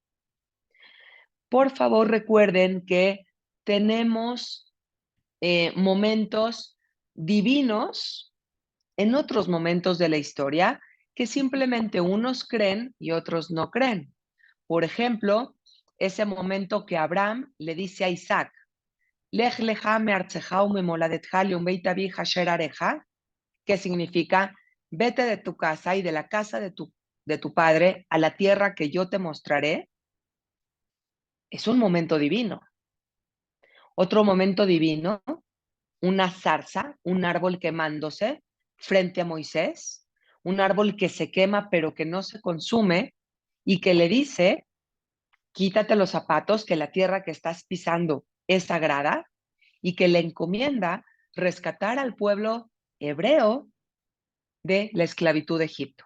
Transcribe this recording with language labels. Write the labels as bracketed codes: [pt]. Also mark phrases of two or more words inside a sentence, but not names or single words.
[es] Por favor, recuerden que tenemos momentos divinos en otros momentos de la historia que simplemente unos creen y otros no creen. Por ejemplo, ese momento que Abraham le dice a Isaac, [he] לך לך מארצך וממולדתך לאום בית אביך אשר אראך, [es] que significa, vete de tu casa y de la casa de tu padre a la tierra que yo te mostraré. Es un momento divino. Otro momento divino, una zarza, un árbol quemándose frente a Moisés, un árbol que se quema pero que no se consume y que le dice, quítate los zapatos, que la tierra que estás pisando es sagrada, y que le encomienda rescatar al pueblo hebreo de la esclavitud de Egipto.